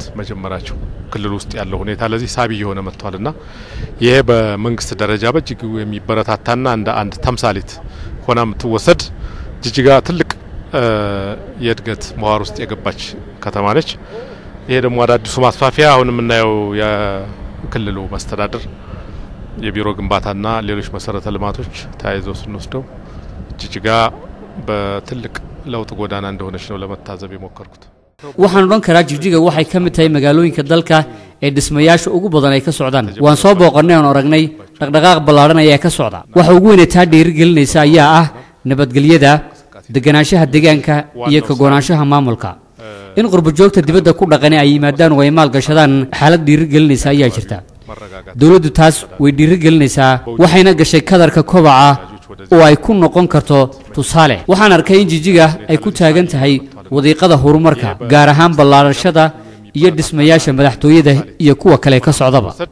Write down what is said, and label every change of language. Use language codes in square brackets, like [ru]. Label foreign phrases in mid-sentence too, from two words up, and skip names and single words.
[am] መጀመራቸው ክልሉ ውስጥ ያለው ሁኔታ ለዚህ ሳቢ የሆነ መጥቷልና ይሄ በመንግስት ደረጃ በእጅጉ የሚበረታታና እንደ አንድ ተምሳሌት ሆና የምትወሰድ ጅጅጋ ትልቅ የእድገት መዋር ውስጥ የገባች ከተማ ነች ይሄ ደግሞ አዳዲሱ ማስፋፊያ አሁን የምናየው የክልሉ መስተዳድር የቢሮ ግንባታና ሌሎች መሰረተ ልማቶች ታይዘው ስንወስደው ጅጅጋ በትልቅ ለውጥ ጎዳና እንደሆነች ነው ለመታዘብ የሞከርኩት [so] waxaan odhan karaa Jigjiga waxay ka mid tahay magaalooyinka dalka ee dhismayaasha ugu badan ay ka socdaan waan soo booqannay oo aragnay dhaqdhaqaaq ballaaran ayaa ka socda waxa ugu weyn ee taa dhiirigelinaysa ayaa ah nabadgelyada deganaanshaha deegaanka iyo ka go'aanshaha maamulka in qurbo joogta dibadda ku dhaqan ay yimaadaan oo ay maal gashadaan xaalad dhiirigelinaysa ayaa jirta dawladdu taas way dhiirigelinaysaa waxayna gashay kadarka kobaca oo ay ku noqon karto tusaale waxaan arkay in Jigjiga ay ku taagan tahay wadiiqada horumarka gaar ahaan ballaarashada iyo dhismayaasha madaxtooyada iyo kuwa kale ka socdaba